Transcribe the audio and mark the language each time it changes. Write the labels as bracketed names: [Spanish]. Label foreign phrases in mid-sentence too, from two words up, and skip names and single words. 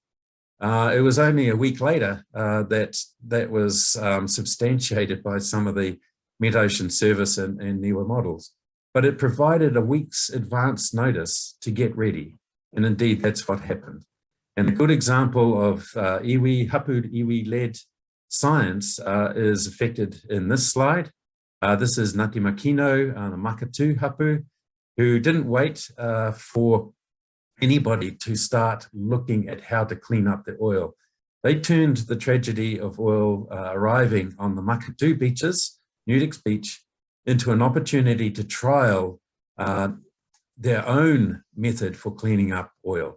[English] It was only a week later that was substantiated by some of the Met-Ocean Service and NIWA models. But it provided a week's advance notice to get ready. And indeed, that's what happened. And a good example of iwi, [Māori] hapu iwi- [English] led science is affected in this slide. This is Ngāti Makino, the Makatu hapu, who didn't wait for anybody to start looking at how to clean up the oil. They turned the tragedy of oil arriving on the Makatu beaches, Nudix Beach, into an opportunity to trial their own method for cleaning up oil.